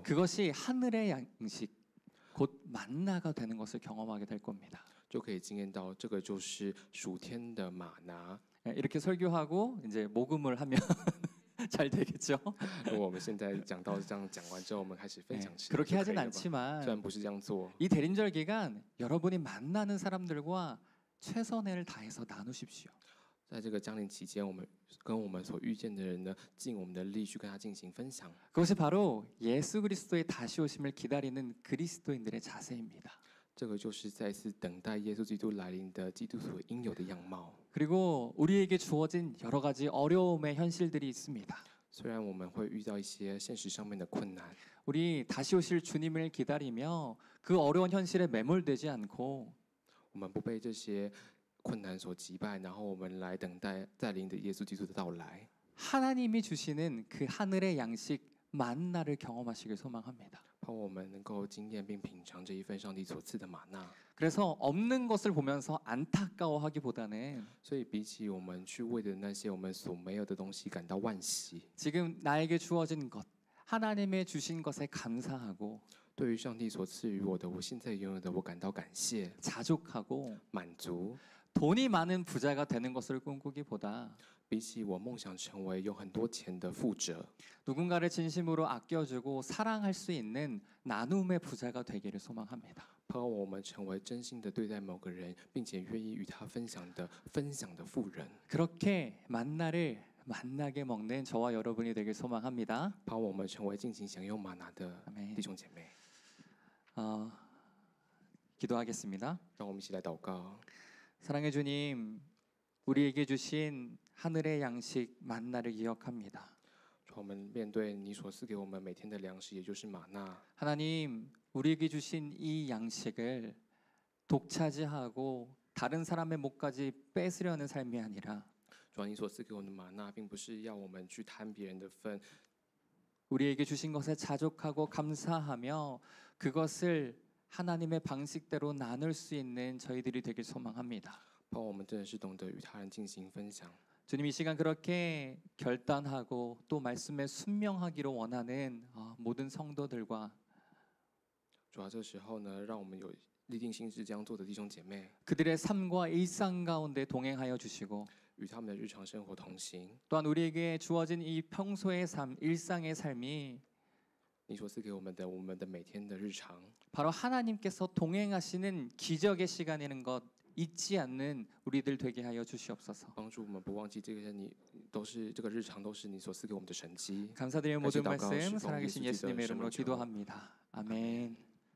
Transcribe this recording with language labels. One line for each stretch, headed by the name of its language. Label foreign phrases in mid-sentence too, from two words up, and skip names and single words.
Korean: 그것이 하늘의 양식, 곧 만나가 되는 것을 경험하게 될 겁니다.
Chinese: 就可以经验到这个就是属天的玛拿。
Korean: 이렇게 설교하고 이제 모금을 하면 잘 되겠죠?
Chinese: 如果我们现在讲到这样讲完之后，我们开始分享吃，
Korean: 그렇게
Chinese: 就可
Korean: 하진
Chinese: 以了吧
Korean: 않지만
Chinese: 虽然不是这样做，
Korean: 이 대림절 기간 여러분이 만나는 사람들과 최선을 다해서 나누십시오.
Chinese: 在这个降临期间，我们跟我们所遇见的人呢，尽我们的力去跟他进行分享。
Korean: 그것이 바로 예수 그리스도의 다시 오심을 기다리는 그리스도인들의 자세입니다.
Chinese: 这个就是再次等待耶稣基督来临的基督所应有的样貌。
Korean: 그리고 우리에게 주어진 여러 가지 어려움의 현실들이 있습니다.
Chinese: 虽然我们会遇到一些现实上面的困难，
Korean: 우리 다시 오실 주님을 기다리며 그 어려운 현실에 매몰되지 않고
Chinese: 我们不被这些困难所击败，然后我们来等待再临的耶稣基督的到来。
Korean: 하나님이 주시는 그 하늘의 양식 만나를 경험하시길 소망합니다.
Chinese: 盼望我们能够经验并品尝这一份上帝所赐的玛纳。
Korean: 그래서 없는 것을 보면서 안타까워하기보다는
Chinese: 所以比起我们去为的那些我们所没有的东西感到惋惜，
Korean: 지금 나에게 주어진 것, 하나님의 주신 것에 감사하고
Chinese: 对于上帝所赐予我的，我现在拥有的，我感到感谢、
Korean: 자족하고
Chinese: 满足，
Korean: 돈이 많은 부자가 되는 것을 꿈꾸기보다
Chinese: 比起我梦想成为有很多钱的富者，
Korean: 누군가를 진심으로 아껴주고 사랑할 수 있는 나눔의 부자가 되기를 소망합니다.
Chinese: 盼望我们成为真心的对待某个人，并且愿意与他分享的富人。
Korean: 그렇게 만나를 만나게 먹는 저와 여러분이 되길 소망합니다.
Chinese: 盼望我们成为尽情享用玛拿的
Korean: 아멘.
Chinese: 弟兄姐妹。
Korean: 기도하겠습니다.
Chinese: 让我们一起来祷告。
Korean: 사랑의 주님, 우리에게 주신 하늘의 양식 만나를 기억합니다.
Chinese: 主，我们面对你所赐给我们每天的粮食，也就是玛纳。
Korean: 하나님, 우리에게 주신 이 양식을 독차지하고 다른 사람의 목까지 뺏으려는 삶이 아니라
Chinese: 主啊，你所赐给我们的玛纳，并不是要我们去贪别人的份，
Korean: 우리에게 주신 것에 자족하고 감사하며 그것을 하나님의 방식대로 나눌 수 있는 저희들이 되길 소망합니다.
Chinese: 盼望我们真的是懂得与他人进行分享。
Korean: 주님, 이 시간 그렇게 결단하고 또 말씀에 순명하기를 원하는 모든 성도들과
Chinese: 主啊，这时候呢，让我们有立定心志这样做的弟兄姐妹，
Korean: 그들의 삶과 일상 가운데 동행하여 주시고
Chinese: 与他们的日常生活同行。
Korean: 또한 우리에게 주어진 이 평소의 삶, 일상의 삶이
Chinese: 你所赐给我们的每天的日常，
Korean: 바로 하나님께서 동행하시는 기적의 시간이라는 것 잊지 않는 우리들 되게 하여 주시옵소서.
Chinese: 帮助我们不忘记这个日常都是你所赐给我们的神迹。
Korean: 감사드리는 모든
Chinese: 같이祷告,
Korean: 말씀
Chinese: 侍奉
Korean: 살아계신 예수 예수님의 기도의 이름으로 이름으로 기도합니다. 아멘.